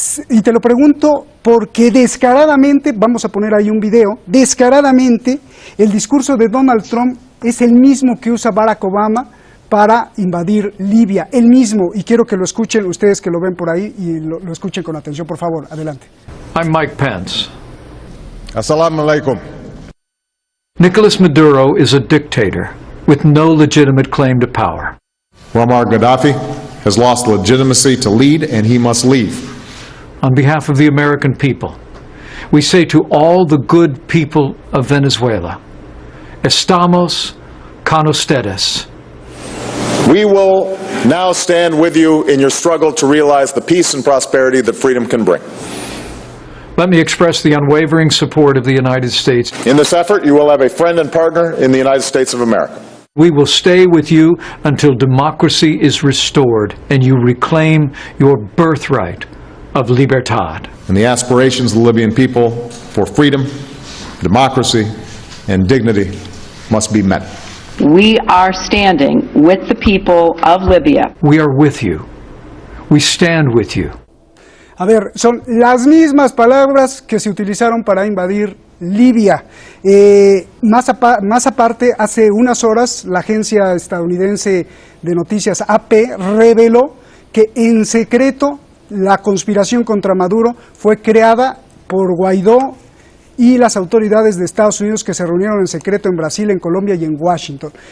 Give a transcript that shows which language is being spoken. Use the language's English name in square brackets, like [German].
[Spanish] Y te lo pregunto porque descaradamente, vamos a poner ahí un video, descaradamente el discurso de Donald Trump es el mismo que usa Barack Obama para invadir Libia, el mismo, y quiero que lo escuchen ustedes que lo ven por ahí y lo escuchen con atención, por favor, adelante. [English] I'm Mike Pence. [Arabic] Assalamu alaikum. [English] Nicolas Maduro is a dictator with no legitimate claim to power. Muammar Gaddafi has lost legitimacy to lead, and he must leave. On behalf of the American people, we say to all the good people of Venezuela, [Spanish] estamos con ustedes. [English] We will now stand with you in your struggle to realize the peace and prosperity that freedom can bring. Let me express the unwavering support of the United States. In this effort, you will have a friend and partner in the United States of America. We will stay with you until democracy is restored and you reclaim your birthright of libertad. And the aspirations of the Libyan people for freedom, democracy, and dignity must be met. We are standing with the people of Libya. We are with you. We stand with you. [Spanish] A ver, son las mismas palabras que se utilizaron para invadir Libia. Más aparte, hace unas horas, la agencia estadounidense de noticias AP reveló que en secreto la conspiración contra Maduro fue creada por Guaidó y las autoridades de Estados Unidos, que se reunieron en secreto en Brasil, en Colombia y en Washington.